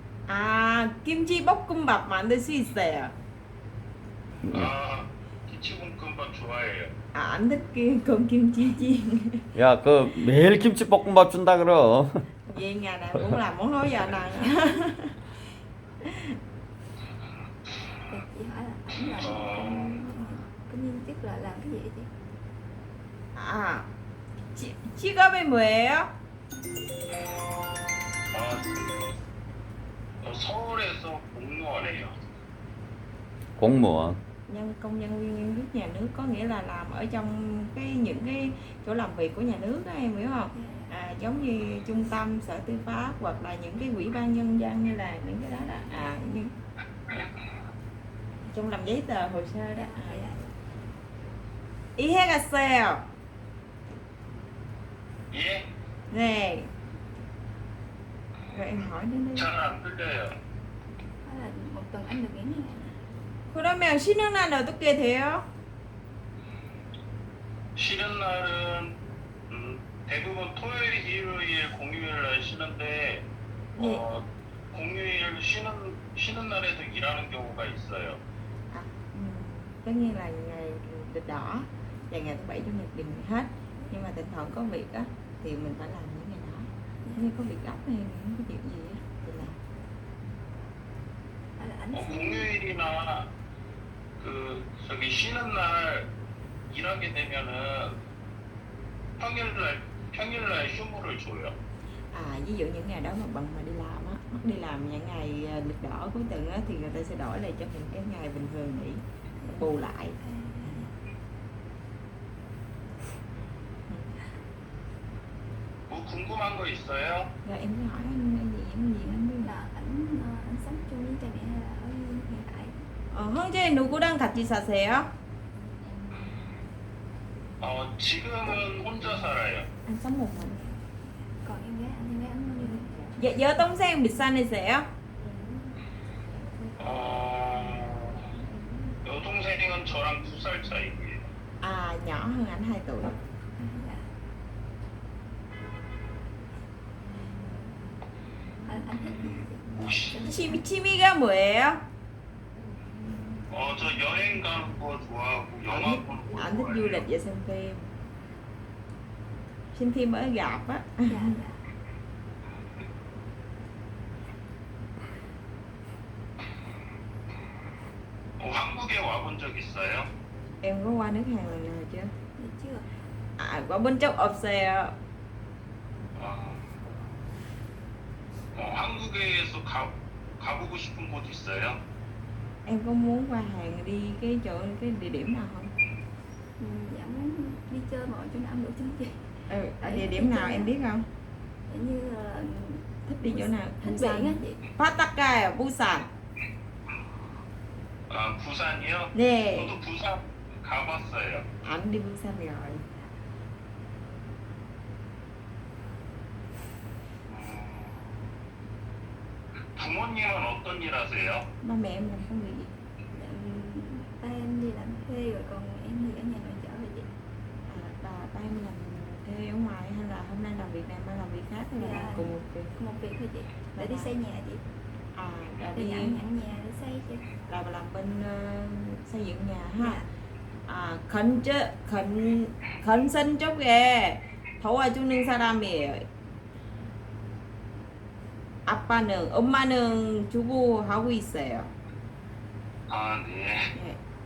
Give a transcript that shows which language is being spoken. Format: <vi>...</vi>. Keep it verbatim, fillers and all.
<ko>아, 김치 볶음밥 만들 수 있어요. 아, 김치볶음밥 좋아해요. 아, 안 듣기 그럼 김치 chiên. 야, 그 매일 김치볶음밥 준다 그럼.</ko> <vi>Vậy nhà này cũng làm món đó giờ nè. Dạ chị hỏi là ảnh là công công nhân chức là làm cái gì vậy chị?</vi> <ko>아, 지, 직업이 뭐예요? 아, 어, 서울에서 공무원이에요. 공무원.</ko> <vi>Nhân công nhân viên viên chức nhà nước có nghĩa là làm ở trong cái những cái chỗ làm việc của nhà nước đó em hiểu không? Dạ. À, giống như trung tâm sở tư pháp hoặc là những cái ủy ban nhân dân hay là những cái đó đó à như trong làm giấy tờ hồ sơ đó. Dạ, À, dạ.</vi> <ko>이해갔어요. 예?</ko> <vi>Nè. Rồi em hỏi đến đây.</vi> <ko>잘 안 들려요.</ko> <vi>Hỏi là một tuần anh được nghỉ ngày.</vi> <ko>그러면 쉬는 날 어떻게 돼요? 쉬는 날은 음, 대부분 토요일, 일요일, 공휴일 날 쉬는데 어, 공휴일 쉬는 쉬는 날에도 일하는 경우가 있어요.</ko> <vi>À, ừ, tất nhiên là ngày lịch đỏ và ngày thứ bảy chủ nhật đừng hết, nhưng mà thỉnh thoảng có việc á thì mình phải làm những ngày đó. Nếu như có việc gấp hay những cái chuyện gì á thì làm. Hỏi là ảnh 어, sẽ</vi> <ko>공휴일이나 그 저기 쉬는 날 일하게 되면은 평일 날 평일 날 휴무를 줘요.</ko> <vi>À, ví dụ những ngày đó mà bận mà đi làm á, mất đi làm những ngày à, lịch đỏ cuối tuần á thì người ta sẽ đổi lại cho mình cái ngày bình thường nghỉ bù lại. à,</vi> <ko>뭐 궁금한 거 있어요?</ko> <vi>Rồi em cứ hỏi anh cái gì em gì anh biết. là ảnh ờ, ảnh sống chung với cha mẹ hay là ở hiện tại?</vi> <ko>어, 현재 누구랑 같이 사세요? 어, 지금은 혼자 살아요.</ko> <vi>Anh sống một mình. Còn em gái anh em gái ảnh bao nhiêu tuổi? Vợ vợ Tông Sen bị xa này sẽ</vi> <ko>어, 여동생은 저랑 두 살 차이고요.</ko> <vi>à, nhỏ hơn ảnh hai tuổi. À, dạ. Hỏi là ảnh thích gì vậy chị?</vi> <ko>혹시, 취미, 취미가 뭐예요? 어, 저 여행 가는 거 좋아하고</ko> <vi>Ảnh</vi> <ko>영화 보는</ko> <vi>thích,</vi> <ko>거</ko> <vi>ảnh thích du lịch</vi> <ko>좋아해요.</ko> <vi>và xem phim. Xem phim ở rạp á. Dạ dạ.</vi> <ko>어, 한국에 와본 적 있어요?</ko> <vi>Em có qua nước Hàn lần nào chưa? Dạ chưa. À, qua bên trong Ốc.</vi> <ko>어, 어, 한국에서 가, 가보고 싶은 곳 있어요?</ko> <vi>Em có muốn qua Hàn đi cái chỗ cái địa điểm nào không? Ừ, dạ muốn đi chơi mọi chỗ nào ăn đủ chứ chị. Ừ, ở địa điểm nào em biết không? Dạ như là Thích đi chỗ nào? thích biển á chị. Pattaya, Busan.</vi> <ko>아, 부산이요?</ko> <vi>Nè,</vi> <ko>저도 부산 가봤어요.</ko> <vi>ảnh đi Busan rồi.</vi> <ko>음, 부모님은 어떤 일 하세요?</ko> <vi>Ba mẹ em làm công việc gì? Dạ, ba em đi làm thuê rồi còn em thì ở nhà nội trợ rồi chị. À, bà ba em làm thuê ở ngoài hay là hôm nay làm việc này mai làm việc khác hay là làm Dạ. cùng một việc? Một việc thôi chị, Dạ. để đi xây nhà chị, À, là để đi nhận nhận nhà để xây chị. là bà làm bên ờ, xây dựng nhà ha. Dạ.</vi> <ko>아, 건저 건 건선 쪽에 도와주는 사람이에요. 아빠는 엄마는 주부하고 있어요. 아, 네. 예.</ko>